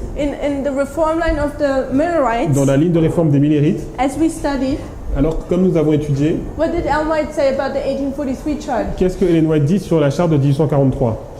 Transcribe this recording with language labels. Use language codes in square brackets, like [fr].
[en] in the reform line of the Millerites, [fr] dans la ligne de réforme des Millerites, [en] as we studied, [fr] alors comme nous avons étudié, [en] what did Ellen White say about the 1843 chart? [fr] qu'est-ce que Ellen White dit sur la charte de 1843?